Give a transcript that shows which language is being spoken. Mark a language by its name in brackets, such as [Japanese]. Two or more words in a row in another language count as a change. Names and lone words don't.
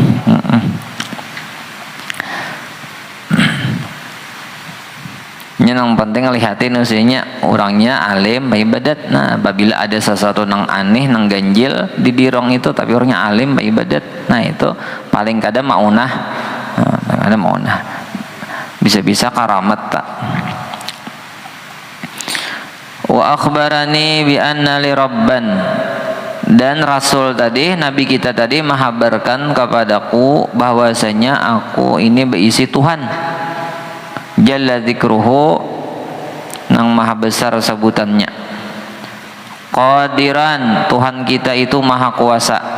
[Banjar] Yang penting lihatin usianya orangnya alim ibadat. Nah, apabila ada sesuatu nang aneh nang ganjil didirong itu tapi orangnya alim ibadat, nah itu paling kada maunah. Ada maunah, bisa-bisa karamat tak. [Arabic] وأخبرني بأن لي ربا, [Banjar] dan Rasul tadi, Nabi kita tadi menghabarkan kepadaku bahwasanya aku ini berisi Tuhan. [Arabic] جل ذكره, [Banjar] nang maha besar sebutannya. Qadiran, Tuhan kita itu maha kuasa.